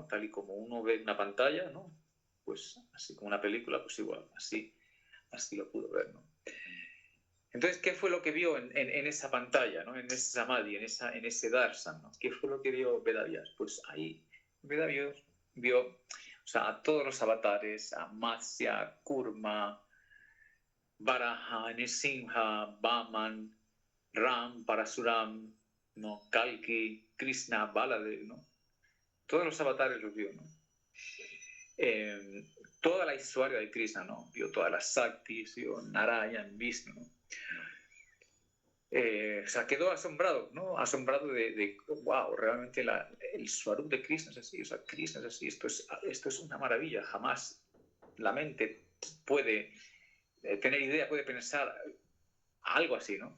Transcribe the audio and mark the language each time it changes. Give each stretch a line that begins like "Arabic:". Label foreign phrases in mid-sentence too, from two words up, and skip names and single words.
Spanish: Tal y como uno ve en una pantalla, ¿no? Pues así como una película, pues igual, así lo pudo ver, ¿no? Entonces, ¿qué fue lo que vio en esa pantalla, ¿no? En ese samadhi, en ese darshan, ¿no? ¿Qué fue lo que vio Veda Vyas? Pues ahí Veda vio, o sea, a todos los avatares, a Matsya, Kurma, Varaha, Nrsimha, Vaman, Ram, Parasuram, ¿no? Kalki, Krishna, Baladev, ¿no? Todos los avatares los vio, ¿no? Toda la historia de Krishna, ¿no? Vio todas las Saktis, vio Narayan, Vishnu, ¿no? O sea, quedó asombrado, ¿no? Asombrado de wow, realmente el Swarup de Krishna es así, o sea, Krishna es así, esto es una maravilla, jamás la mente puede tener idea, puede pensar algo así, ¿no?